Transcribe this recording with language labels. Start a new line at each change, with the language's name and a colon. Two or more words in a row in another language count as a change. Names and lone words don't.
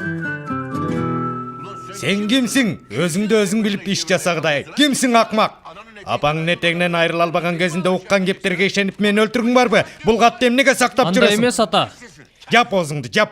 Kyrgyz: Сен кимсиң? Özüңдü özüң bilip iş жасагыдай. Кимсиң акмак? Апаңдын этегинен айрыла албаган кезинде уккан кептерге ишенип мени өлтүргүң барбы? Бул катты эмнеге сактап Андай жүрөсүң? эмес ата. Жап оозуңду, жап.